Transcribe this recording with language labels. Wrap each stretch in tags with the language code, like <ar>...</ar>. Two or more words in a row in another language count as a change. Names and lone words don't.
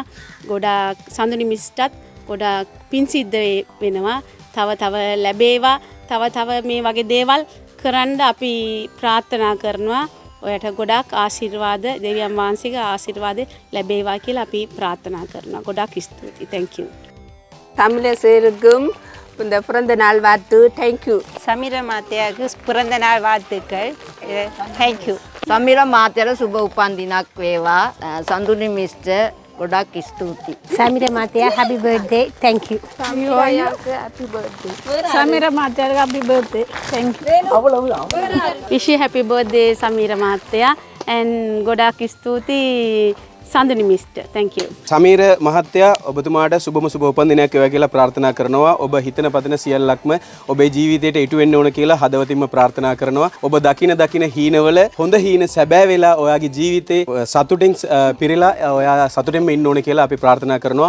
<si>ගොඩාක් සඳුනි මිස්ටත් ගොඩාක් පින් සිද්ධ වෙනවා. තව ලැබේවා. තව මේ වගේ දේවල් කරන්න අපි ප්‍රාර්ථනා කරනවා. ඔයාට ගොඩාක් ආශිර්වාද, දෙවියන් වහන්සේගේ ආශිර්වාද ලැබේවා කියලා අපි ප්‍රාර්ථනා කරනවා. ගොඩාක් ස්තුතියි.</si> <en>thank you.</en> <ta>தமிழசேருக்கும் இந்த பிறந்த நாள் வாழ்த்து தேங்க்யூ. சமீர மாத்தையாவுக்கு பிறந்த நாள் வாழ்த்துக்கள்.</ta> <en>தேங்க்யூ.</en> <si>සමීර මාත්‍යට සුබ උපන්දිනක් වේවා. සඳුනි මිස්ටර් ගොඩක් ස්තුතියි.</si> <en>සමීර මාත්‍යා happy birthday. thank you. happy birthday. සමීර මාත්‍යාට happy birthday. thank you. wish you happy birthday සමීර මහත්තයා and</en> <si>ගොඩාක් ස්තුතියි</si> <en>සඳුනි මිස්ටර්. thank you.</en> <si>සමීර මහත්තයා ඔබතුමාට සුබම සුබ උපන්දිනයක් වේවා කියලා ප්‍රාර්ථනා කරනවා. ඔබ හිතන පතන සියල්ලක්ම ඔබේ ජීවිතයට ඉටු වෙන්න ඕන කියලා හදවතින්ම ප්‍රාර්ථනා කරනවා. ඔබ දකින හීනවල හොඳ හීන සැබෑ වෙලා ඔයාගේ ජීවිතේ සතුටින් පිරিলা ඔයා සතුටින්ම ඉන්න ඕන කියලා අපි ප්‍රාර්ථනා කරනවා.</si>